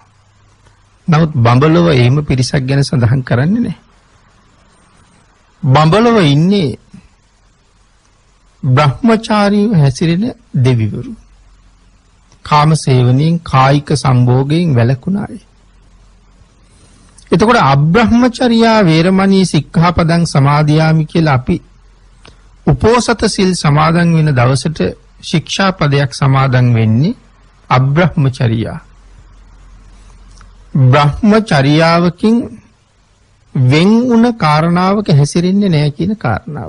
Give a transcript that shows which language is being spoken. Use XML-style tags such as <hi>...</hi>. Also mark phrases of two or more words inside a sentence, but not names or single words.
<si>නමුත් බඹලව එහෙම පිරිසක් ගැන සඳහන් කරන්නේ නැහැ. බඹලව ඉන්නේ බ්‍රහ්මචාරීව හැසිරෙන දෙවිවරු. කාම සේවනයෙන් කායික සම්භෝගයෙන් වැළකුණ අය. එතකොට</si> <pi>අබ්‍රහ්මචර්යා වේරමණී සික්ඛාපදං සමාදියාමි</pi> <si>කියලා අපි උපෝසත සිල් සමාදන් වෙන දවසට ශික්ෂාපදයක් සමාදන් වෙන්නේ අබ්‍රහ්මචර්යා. බ්‍රහ්මචර්යාවකින් වෙන් වුණ කාරණාවක හැසිරෙන්නේ නැහැ කියන කාරණාව.</si>